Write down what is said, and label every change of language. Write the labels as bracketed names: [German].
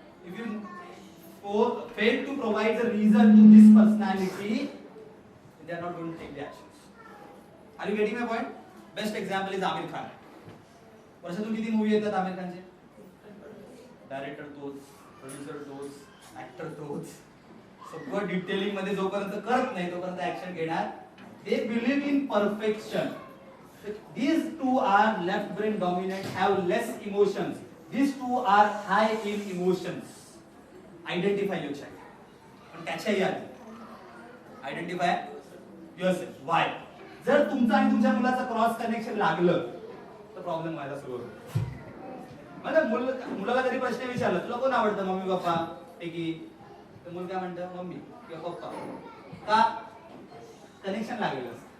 [English] If you fail to provide the reason to this personality, they are not going to take the actions. Are you getting my point? Best example is Amir Khan. [Marathi] वर्षातून किती movie येतात आमिर खानचे? Director तोच, producer तोच, actor तोच. सगळं detailing मध्ये जोपर्यंत करत नाही तोपर्यंत ऍक्शन घेणार. [English] They believe in perfection. These two are left brain dominant, have less emotions. These two are high in emotions. Identify your child. [Marathi] पण त्याच्याही आधी [English] Identify yourself. Why? [Marathi] जर तुमचा आणि तुमच्या मुलाचा क्रॉस कनेक्शन लागलं तर प्रॉब्लेम व्हायला सुरू होतो. म्हणजे मुलाला कधी प्रश्न विचारला तुला कोण आवडतं, मम्मी पप्पा पैकी, तर मुलं काय म्हणतं मम्मी किंवा पप्पा. का? कनेक्शन लागलं.